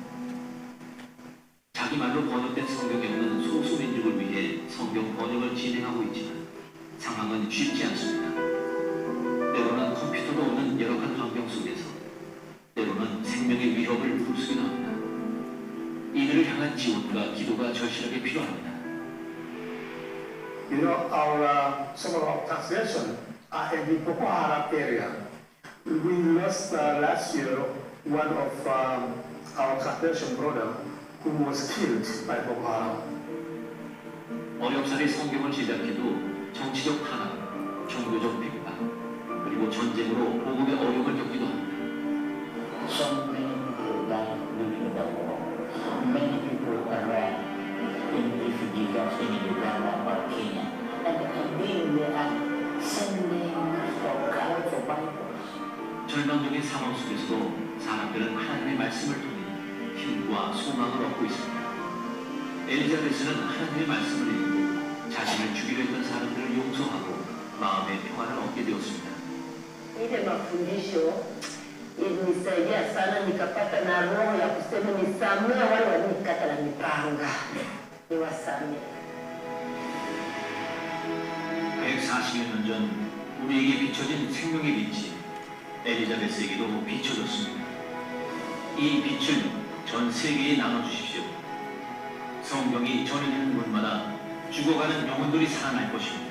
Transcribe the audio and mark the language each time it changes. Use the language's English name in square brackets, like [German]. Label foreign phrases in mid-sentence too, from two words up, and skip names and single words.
[Korean] 자기 말로 번역된 성경이 없는 소수민족을 위해 성경 번역을 진행하고 있지만 상황은 쉽지 않습니다. 때로는 컴퓨터도 없는 열악한 환경 속에서 때로는 생명의 위협을 무릅쓰기도 합니다. 이들을 향한 지원과 기도가 절실하게 필요합니다. [English] You know, some of our translation are in the Boko Haram area. We lost last year one of our translation brother who was killed by Boko Haram. [Korean] 어렵사리 성경을 제작해도 정치적 탄압, 종교적 핍박, 그리고 전쟁으로 복음의 어려움을 겪기도 합니다. [English] So many people died during the war. Many people are in refugees in Uganda or Kenya. And again, they are sending for cards for Bibles. [Korean] 절망적인 상황 속에서도 사람들은 하나님의 말씀을 통해 힘과 소망을 얻고 있습니다. 엘리자베스는 하나님의 말씀을 읽고 자신을 죽이려 했던 사람들을 용서하고 마음의 평안을 얻게 되었습니다. [Swahili] Ile mafundisho ilinisaidia sana, nikapata na roho ya kusema nisamehe wale walionikata na mipanga, niwasamehe. [Korean] 140여 년 전 우리에게 비춰진 생명의 빛이 엘리자베스에게도 비춰졌습니다. 이 빛을 전 세계에 나눠주십시오. 성경이 전해지는 곳마다 죽어가는 영혼들이 살아날 것입니다.